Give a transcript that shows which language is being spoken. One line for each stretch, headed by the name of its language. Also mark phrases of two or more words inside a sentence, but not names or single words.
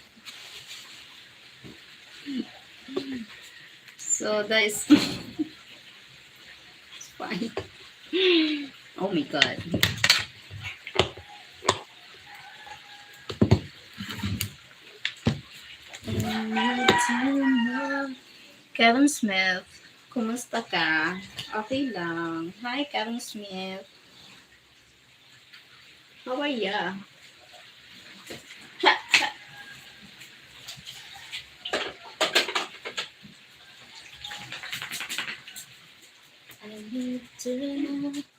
English: So that is fine. Oh my god. Kevin Smith,
Filipino: kumusta ka? Okay lang.
English: Hi, Kevin Smith. How are ya? I need to know.